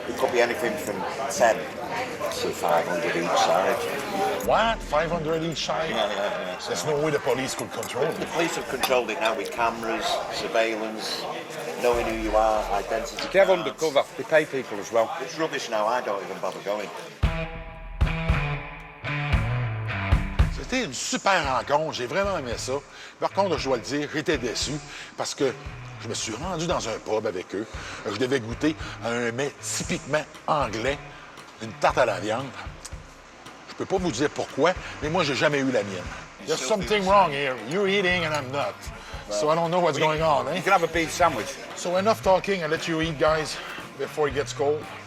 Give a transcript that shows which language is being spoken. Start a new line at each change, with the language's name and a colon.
English: It could be anything from 10 to 500 each side. What? 500 each side? Yeah. There's no way the police could control it. The police have controlled it now with cameras, surveillance, knowing who you are, identity. They have undercover, they pay people as well. It's rubbish now, I don't even bother going.
French: C'était une super rencontre, j'ai vraiment aimé ça. Par contre, je dois le dire, j'étais déçu parce que je me suis rendu dans un pub avec eux. Je devais goûter à un mets typiquement anglais, une tarte à la viande. Je peux pas vous dire pourquoi, mais moi, j'ai jamais eu la mienne.
English: There's something wrong here. You're eating and I'm not. So I don't know what's going on, eh? You can have a beef sandwich. So enough talking, I'll let you eat, guys, before it gets cold.